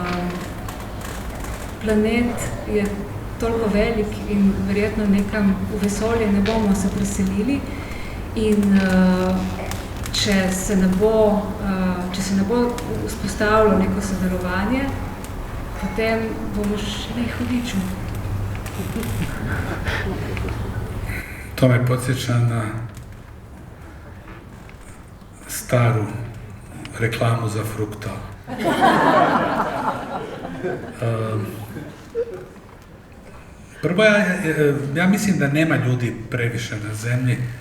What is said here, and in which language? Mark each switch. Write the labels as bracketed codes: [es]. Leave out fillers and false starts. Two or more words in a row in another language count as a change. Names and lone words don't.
[sl] planet je toliko velik in verjetno nekam v vesolje ne bomo se preselili in če se ne bo vzpostavilo neko sodelovanje, potem bomo šli hudiču. [hr] To me podsjeća na staru reklamu za Fruktal. Prvo, ja mislim da nema ljudi previše na zemlji.